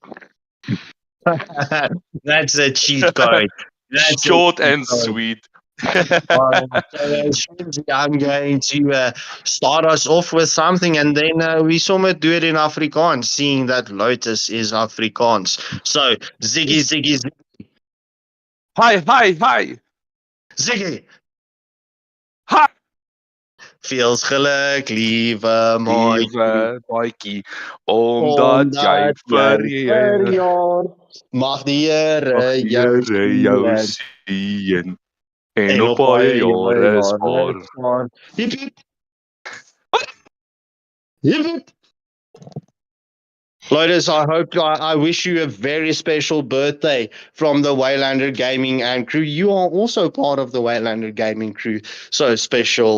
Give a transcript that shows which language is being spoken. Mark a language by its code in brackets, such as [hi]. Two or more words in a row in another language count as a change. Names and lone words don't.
[en] That's a cheat code. That's Short and sweet. Shinji, I'm going to start us off with something, and then we somewhat do it in Afrikaans, seeing that Lotus is Afrikaans. So, Ziggy, Ziggy, Hi, hi, hi. Ziggy. Hi. [af] Feels geluk, lieve maatjie, Lieve maatjie, omdat jy omdat jy verjaar. verjaar. Mag die Mag Here die jou Here jou seën seën en en op op baie baie jare jare spaar. spaar. [en] Hip, hip, hip, hip. Lotus, I wish you a very special birthday from the Waylander Gaming and crew. You are also part of the Waylander Gaming crew, so special.